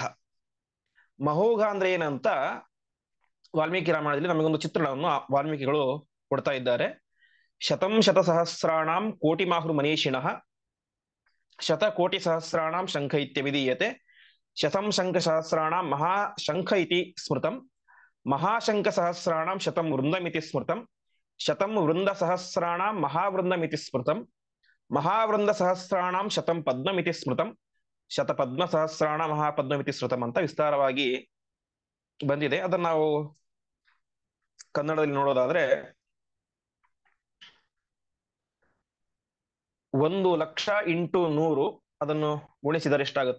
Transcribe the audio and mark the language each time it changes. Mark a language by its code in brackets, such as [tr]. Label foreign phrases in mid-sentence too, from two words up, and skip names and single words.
[kn] ಮಹೌಘ ಅಂದ್ರೆ ಏನಂತ ವಾಲ್ಮೀಕಿ ರಾಮಾಯಣದಲ್ಲಿ ನಮಗೊಂದು ಚಿತ್ರಣವನ್ನು ವಾಲ್ಮೀಕಿಗಳು ಕೊಡ್ತಾ ಇದ್ದಾರೆ. [sa] ಶತಂ ಶತಸಹಸ್ರಾಣಾಂ ಕೋಟಿ ಮಾಹುರ್ ಮನೀಷಿಣಃ ಶತಕೋಟಿ ಸಹಸ್ರಾಣಾಂ ಶಂಖ ಇತ್ಯವಿಧೀಯತೆ ಶತಂ ಶಂಖ ಸಹಸ್ರಾಣಾಂ ಮಹಾಶಂಖ ಇತಿ ಸ್ಮೃತಂ ಮಹಾಶಂಖ ಸಹಸ್ರಾಣಾಂ ಶತಂ ವೃಂದಮಿತಿ ಸ್ಮೃತಂ ಶತಂ ವೃಂದ ಸಹಸ್ರಾಣಾಂ ಮಹಾವೃಂದಮಿತಿ ಸ್ಮೃತಂ ಮಹಾವೃಂದ ಸಹಸ್ರಾಣಾಂ ಶತಂ ಪದ್ಮಮಿತಿ ಸ್ಮೃತಂ ಶತಪದ್ಮ ಸಹಸ್ರಾಣ ಮಹಾಪದ್ಮಮಿತಿ ಸ್ಮೃತಂ [kn] ಅಂತ ವಿಸ್ತಾರವಾಗಿ ಬಂದಿದೆ. ಅದನ್ನ ನಾವು ಕನ್ನಡದಲ್ಲಿ ನೋಡೋದಾದ್ರೆ 1,00,000 ಇಂಟು 100 ಅದನ್ನು ಗುಣಿಸಿದರೆ ಎಷ್ಟಾಗುತ್ತೆ?